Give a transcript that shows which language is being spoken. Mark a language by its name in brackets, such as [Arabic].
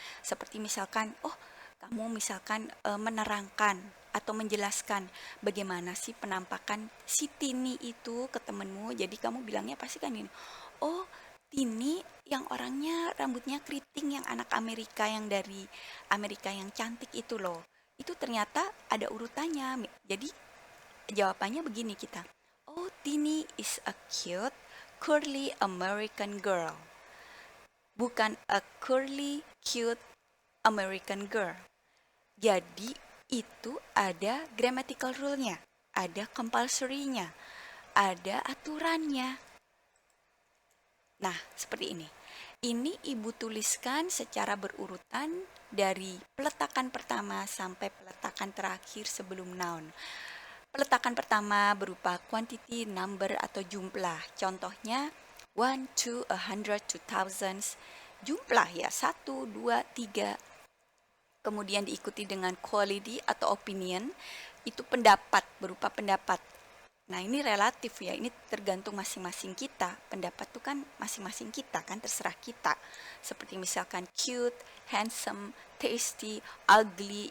[Indonesian] Seperti misalkan, kamu misalkan menerangkan atau menjelaskan bagaimana sih penampakan si Tini itu ke temenmu. Jadi kamu bilangnya pasti kan ini. Oh, Tini yang orangnya rambutnya keriting yang anak Amerika yang dari Amerika yang cantik itu loh. Itu ternyata ada urutannya. Jadi jawabannya begini kita. [English] Oh, Tini is a cute, curly American girl. [Indonesian] Bukan [English] a curly, cute American girl. [Indonesian] Jadi itu ada grammatical rule-nya, ada compulsory-nya, ada aturannya. Nah, seperti ini. Ini ibu tuliskan secara berurutan dari peletakan pertama sampai peletakan terakhir sebelum noun. Peletakan pertama berupa quantity, number, atau jumlah. Contohnya, 1, 2, 100, 2000. Jumlah ya, 1, 2, 3. Kemudian diikuti dengan quality atau opinion. Itu pendapat, berupa pendapat. Nah, ini relatif ya, ini tergantung masing-masing kita. Pendapat itu kan masing-masing kita kan, terserah kita. Seperti misalkan cute, handsome, tasty, ugly.